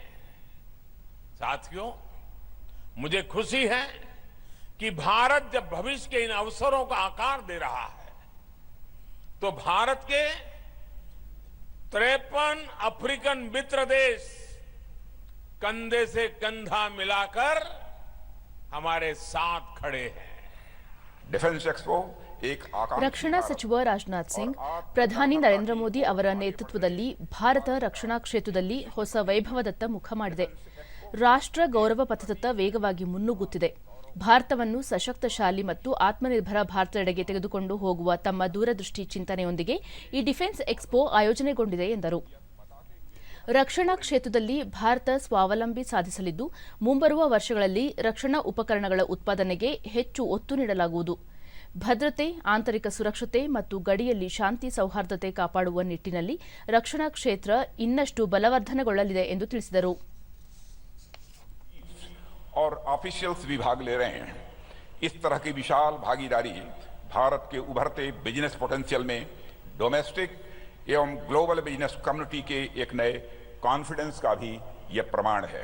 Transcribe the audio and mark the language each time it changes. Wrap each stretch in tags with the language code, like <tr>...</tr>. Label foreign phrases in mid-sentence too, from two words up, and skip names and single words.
<hi>साथियों, मुझे खुशी है कि भारत जब भविष्य के इन अवसरों का आकार दे रहा है, तो भारत के 53 अफ्रीकन मित्र देश कंधे से कंधा मिलाकर हमारे साथ खड़े हैं. डिफेंस एक्सपो</hi> <kn>ರಕ್ಷಣಾ ಸಚಿವ ರಾಜನಾಥ್ ಸಿಂಗ್, ಪ್ರಧಾನಿ ನರೇಂದ್ರ ಮೋದಿ ಅವರ ನೇತೃತ್ವದಲ್ಲಿ ಭಾರತ ರಕ್ಷಣಾ ಕ್ಷೇತ್ರದಲ್ಲಿ ಹೊಸ ವೈಭವದತ್ತ ಮುಖ ಮಾಡಿದೆ. ರಾಷ್ಟ್ರ ಗೌರವ ಪಥದತ್ತ ವೇಗವಾಗಿ ಮುನ್ನುಗ್ಗುತ್ತಿದೆ. ಭಾರತವನ್ನು ಸಶಕ್ತಶಾಲಿ ಮತ್ತು ಆತ್ಮನಿರ್ಭರ ಭಾರತದೆಡೆಗೆ ತೆಗೆದುಕೊಂಡು ಹೋಗುವ ತಮ್ಮ ದೂರದೃಷ್ಟಿ ಚಿಂತನೆಯೊಂದಿಗೆ ಈ ಡಿಫೆನ್ಸ್ ಎಕ್ಸ್ಪೋ ಆಯೋಜನೆಗೊಂಡಿದೆ ಎಂದರು. ರಕ್ಷಣಾ ಕ್ಷೇತ್ರದಲ್ಲಿ ಭಾರತ ಸ್ವಾವಲಂಬಿ ಸಾಧಿಸಲಿದ್ದು, ಮುಂಬರುವ ವರ್ಷಗಳಲ್ಲಿ ರಕ್ಷಣಾ ಉಪಕರಣಗಳ ಉತ್ಪಾದನೆಗೆ ಹೆಚ್ಚು ಒತ್ತು ನೀಡಲಾಗುವುದು. ಭದ್ರತೆ, ಆಂತರಿಕ ಸುರಕ್ಷತೆ ಮತ್ತು ಗಡಿಯಲ್ಲಿ ಶಾಂತಿ ಸೌಹಾರ್ದತೆ ಕಾಪಾಡುವ ನಿಟ್ಟಿನಲ್ಲಿ ರಕ್ಷಣಾ ಕ್ಷೇತ್ರ ಇನ್ನಷ್ಟು ಬಲವರ್ಧನೆಗೊಳ್ಳಲಿದೆ ಎಂದು ತಿಳಿಸಿದರು.</kn> <hi>और ऑफिशियल्स भी भाग ले रहे हैं. इस तरह की विशाल भागीदारी भारत के उभरते</hi> <en>business potential</en> <hi>में डोमेस्टिक एवं</hi> <en>global business community</en> <hi>के एक नए कॉन्फिडेंस का भी यह प्रमाण है.</hi>